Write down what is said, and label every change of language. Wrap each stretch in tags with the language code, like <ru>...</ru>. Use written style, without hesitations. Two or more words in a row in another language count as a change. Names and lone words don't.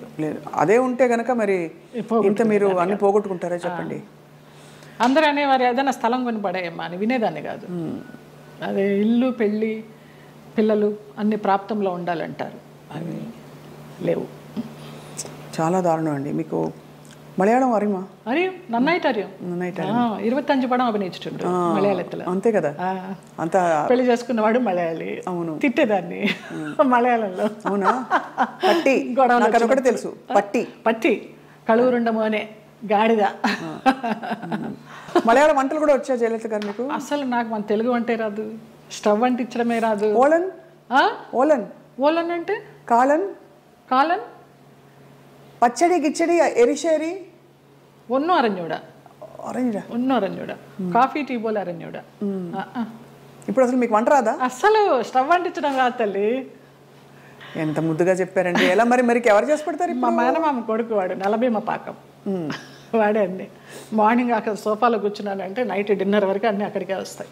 <te>అదే ఉంటే కనుక మరి ఇంత మీరు అన్ని పోగొట్టుకుంటారా చెప్పండి? అందరూ అనేవారు ఏదైనా స్థలం కొని పడేయమ్మా అని, వినేదాన్ని కాదు. అదే ఇల్లు, పెళ్ళి, పిల్లలు అన్ని ప్రాప్తంలో ఉండాలంటారు, అవి లేవు. చాలా దారుణం అండి. మీకు</te> <ml>മലയാളം അറിയുമോ? അറിയും, നന്നായിട്ട് അറിയും. 25 പടം അഭിനയിച്ചുണ്ട് മലയാളത്തിൽ. అంతే కదా, అంత</ml> <te>పెళ్లి చేసుకున్నవాడు మలయాళీ. అవును, తిట్టేదాన్ని మలయాళంలో. అవునా? పట్టి ఒకటి తెలుసు, పట్టి</te> <ml>പട്ടി കഴുവേറിട മോനേ గాడిద.</ml> <te>మలయాళ వంటలు కూడా వచ్చా జయలలిత గారు మీకు? అసలు నాకు మన తెలుగు వంటే రాదు, స్టవ్ అంటించడమే రాదు. ఓలన్ ఓలన్ ఓలన్ అంటే కాలన్ కాలన్</te> <ml>പച്ചടി കിച്ചടി എരിശ്ശേരി ഒന്നും അറിഞ്ഞൂടാ. ഒന്നും അറിഞ്ഞൂടാ. కాఫీ టీ పోలే അറിഞ്ഞൂടാ.</ml> <te>ఇప్పుడు అసలు మీకు వంట రాదా? అసలు స్టవ్ అంటించడం రాదు తల్లి. ఎంత ముద్దుగా చెప్పారండి. ఎలా మరి ఎవరు చేసి పెడతారు? మా మేనమామ కొడుకు వాడు, నలభీమ పాకం వాడే. అన్ని మార్నింగ్ అక్కడ సోఫాలో కూర్చున్నానంటే</te> <en>night dinner</en> <te>వరకు అన్నీ అక్కడికే వస్తాయి.</te>